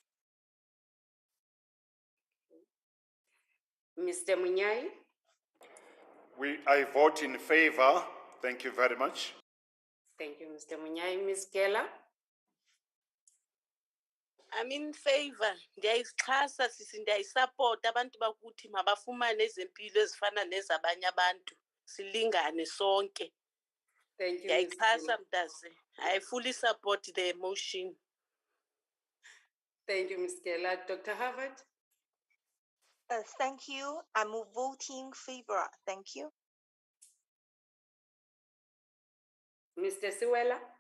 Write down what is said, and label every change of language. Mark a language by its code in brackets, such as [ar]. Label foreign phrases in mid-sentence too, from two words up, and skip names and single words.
[en] Mr. Munyai? I vote in favor. Thank you very much. Thank you, Mr. Munyai. Ms. Keller? I'm in favor. [xh] Ndiyayixhasa sisi, ndiyayisapota abantu bakuthi mabafumane ezempilo ezifana nezabanye abantu, silingane sonke. [en] Thank you. [xh] Ndiyayixhasa mntase. [en] I fully support the motion. Thank you, Ms. Keller. Dr. Harvard? Thank you. I'm voting favor. Thank you. Mr. Siwela?